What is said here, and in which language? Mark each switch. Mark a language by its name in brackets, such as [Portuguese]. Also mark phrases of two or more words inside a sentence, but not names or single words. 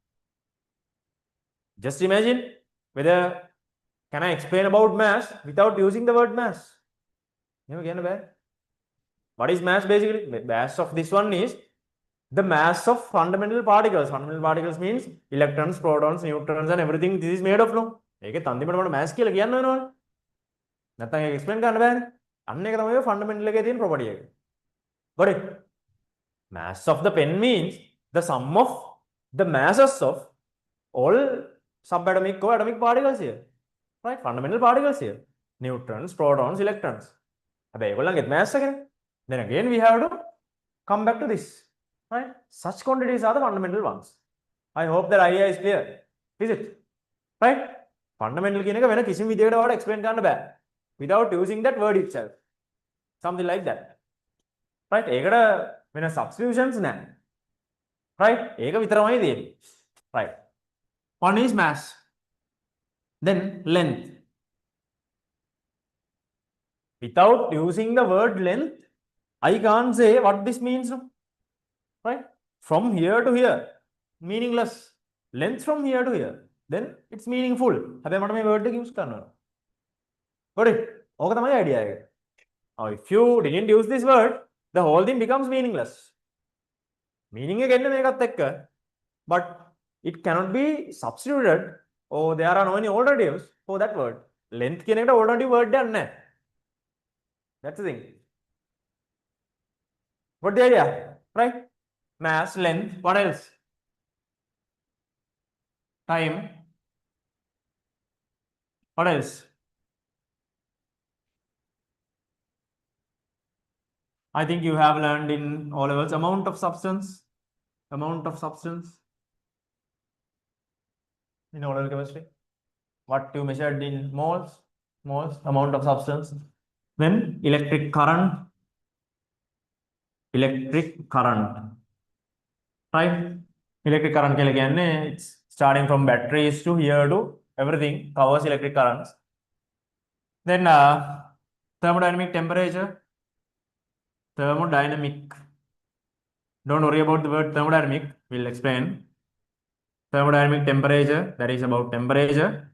[English] Just imagine whether can I explain about mass without using the word mass. What is mass basically? Mass of this one is the mass of fundamental particles. Fundamental particles means electrons, protons, neutrons and everything this is made of, no? [Sinhala] ඒකේ තන්තිමට මට mass කියලා කියන්න වෙනවනේ. නැත්නම් ඒක explain කරන්න බෑනේ. අන්න ඒක තමයි fundamental එකේ තියෙන property එක. [English] Got it? Mass of the pen means the sum of the masses of all subatomic or atomic particles here. Right? Fundamental particles here. Neutrons, protons, electrons. [Sinhala] හැබැයි ඒගොල්ලන්ගේ mass එකනේ. [English] Then again we have to come back to this. Right? Such quantities are the fundamental ones. I hope that idea is clear. Is it? Right? [Sinhala] Fundamental කියන එක වෙන කිසිම විදියකට ඔයාලට explain කරන්න බෑ. [English] Without using that word itself. Something like that. Right? [Sinhala] ඒකට වෙන substitutions නැහැ. Right? ඒක විතරමයි තියෙන්නේ. [English] Right. One is mass. Then length. Without using the word length, I can't say what this means. No? Right? From here to here, meaningless. Length from here to here, then it's meaningful. [Sinhala] හැබැයි මට මේ word එක use කරන්න ඕන. [English] Got it? [Sinhala] ඕක තමයි idea එක. [English] Now if you didn't use this word, the whole thing becomes meaningless. [Sinhala] Meaning එක එන්නේ මේකත් එක්ක, [English] but it cannot be substituted or there are no any alternatives for that word. [Sinhala] Length කියන එකට [English] alternative word [Sinhala] එකක් නැහැ. [English] That's the thing. What the idea? Right? Mass, length, what else? Time. What else? I think you have learned in O levels amount of substance. Amount of substance in O level chemistry. What you measured in moles, amount of substance. Then electric current. Right? Electric current [Sinhala] කියලා කියන්නේ [English] it's starting from batteries to here to everything covers electric currents. Then thermodynamic temperature. Thermodynamic. Don't worry about the word thermodynamic. We'll explain. Thermodynamic temperature, that is about temperature.